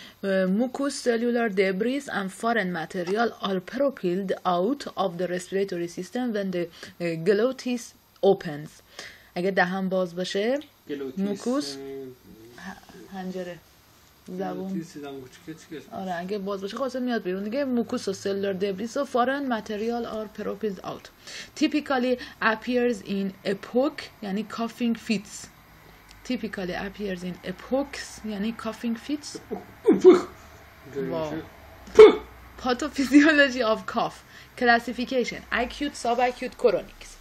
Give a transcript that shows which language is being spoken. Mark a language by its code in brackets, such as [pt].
[en] Mucous cellular debris and foreign material are propelled out of the respiratory system when the glottis opens. [fa] اگه دهان باز باشه موکوس حنجره زبون آره اگه باز باشه خلاص میاد بیرون دیگه. موکوس و سلولار دبریس و فارن متریال آر [en] propelled out. Typically appears in epoch یعنی coughing fits. Typically appears in epochs یعنی coughing fits. Wow. Pathophysiology of cough classification: acute, subacute, chronic.